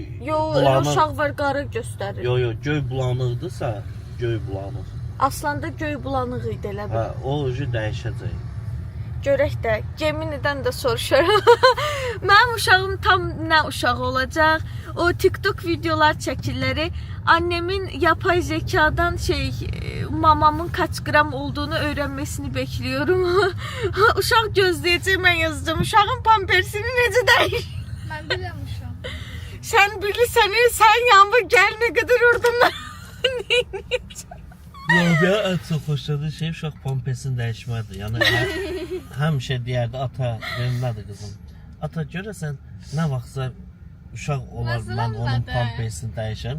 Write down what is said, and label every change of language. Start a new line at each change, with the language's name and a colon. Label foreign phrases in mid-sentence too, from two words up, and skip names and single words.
Azerbaijani: Yo, uşaq var qara göstərir. Yo, göy bulanıqdırsa, göy bulanıq. Aslanda göy bulanıq idi elə bil. Hə, o ucu dəyişəcək. Görək də, Geminidən də soruşaram. Mənim uşağım tam nə uşaq olacaq? O TikTok videolar çəkirləri.
Turkish: Annemin yapay zekadan mamamın kaç gram olduğunu öğrenmesini bekliyorum.
Azerbaijani: Uşaq gözləyəcək, mən yazacağım. Uşağın pampersini necə dəyişir?
Turkish: Ben biliyorum şu an.
Azerbaijani: Sən bilirsən, sən yanma gəl nə qədər oradan. Rabia ən çox xoşladığı şey uşaq pampesini dəyişmədir. Yəni həmişə deyərdi ata, mənim nədir qızım? Ata görəsən nə vaxtsa uşaq olar, mən onun pampesini dəyişərəm.